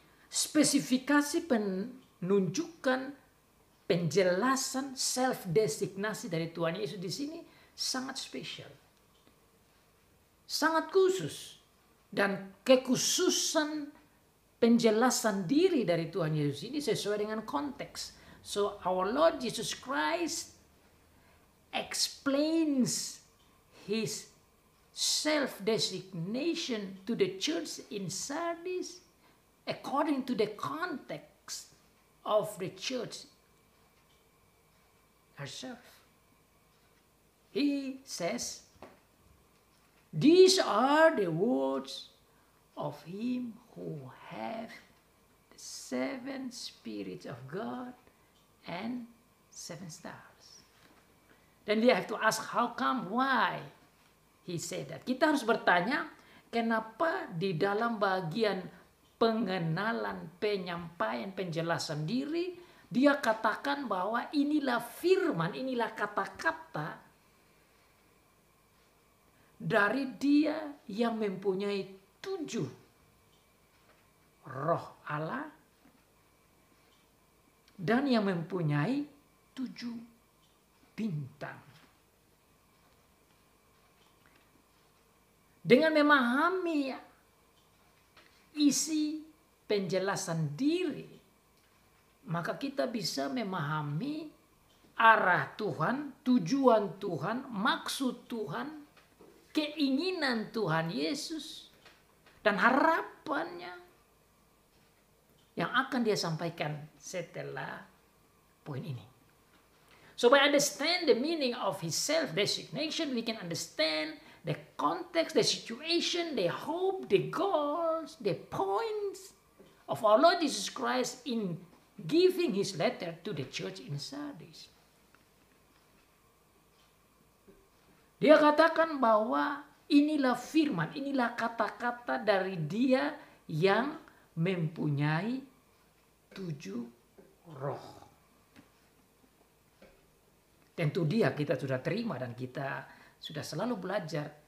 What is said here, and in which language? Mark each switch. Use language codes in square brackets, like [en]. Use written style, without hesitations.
[id] Spesifikasi penunjukan penjelasan self-designasi dari Tuhan Yesus di sini sangat spesial. Sangat khusus. Dan kekhususan penjelasan diri dari Tuhan Yesus ini sesuai dengan konteks. [en] So our Lord Jesus Christ explains his self-designation to the church in Sardis according to the context of the church herself. He says, "These are the words of him who have the 7 spirits of God and 7 stars." Then we have to ask, how come, why he said that? [id] Kita harus bertanya, kenapa di dalam bagian pengenalan, penyampaian, penjelasan diri, dia katakan bahwa inilah firman, inilah kata-kata dari dia yang mempunyai 7 roh Allah dan yang mempunyai 7 bintang. Dengan memahami isi penjelasan diri, maka kita bisa memahami arah Tuhan, tujuan Tuhan, maksud Tuhan, keinginan Tuhan Yesus, dan harapannya yang akan dia sampaikan setelah poin ini. [en] So by understand the meaning of his self-designation, we can understand the context, the situation, the hope, the goals, the points of our Lord Jesus Christ in giving his letter to the church in Sardis. [id] Dia katakan bahwa inilah firman, inilah kata-kata dari dia yang mempunyai 7 roh. Tentu dia kita sudah terima dan kita sudah selalu belajar.